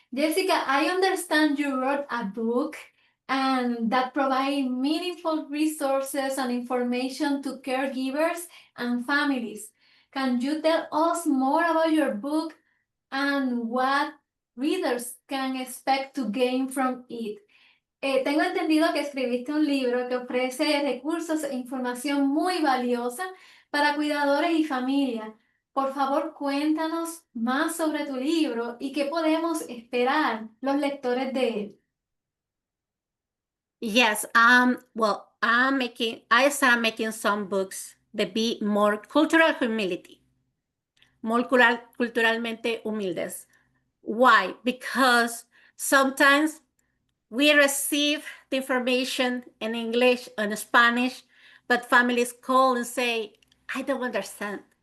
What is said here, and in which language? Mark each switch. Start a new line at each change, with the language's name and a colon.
English: Jessica, I understand you wrote a book and that provide meaningful resources and information to caregivers and families. Can you tell us more about your book and what readers can expect to gain from it?
Spanish: Tengo entendido que escribiste un libro que ofrece recursos e información muy valiosa para cuidadores y familias. Por favor, cuéntanos más sobre tu libro y qué podemos esperar los lectores de él.
English: Yes, well, I started making some books that be more cultural humility, more
Spanish: culturalmente humildes.
English: Why? Because sometimes we receive the information in English and Spanish, but families call and say, I don't understand.